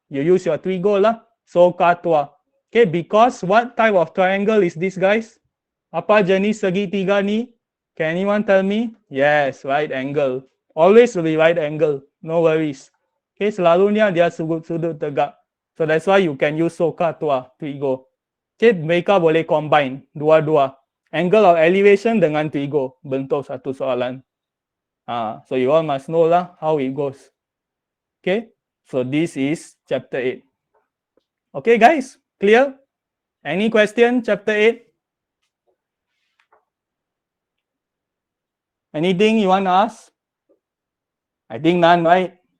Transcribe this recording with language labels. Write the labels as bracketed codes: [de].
[en] You use your trigo lah. So katua. Okay, because what type of triangle is this, guys? [ms] Apa jenis segitiga ni? [en] Can anyone tell me? Yes, right angle. Always will be right angle. No worries. [ms] Okay, selalunya dia sudut tegak. [en] So that's why you can use soka tua, trigo. [ms] Okay, mereka boleh combine dua-dua. [en] Angle of elevation dengan trigo. [ms] Bentuk satu soalan. [en] So you all must know lah how it goes. Okay, so this is chapter 8. Okay, guys, clear? Any question, chapter 8? Anything you want to ask? I think none, right?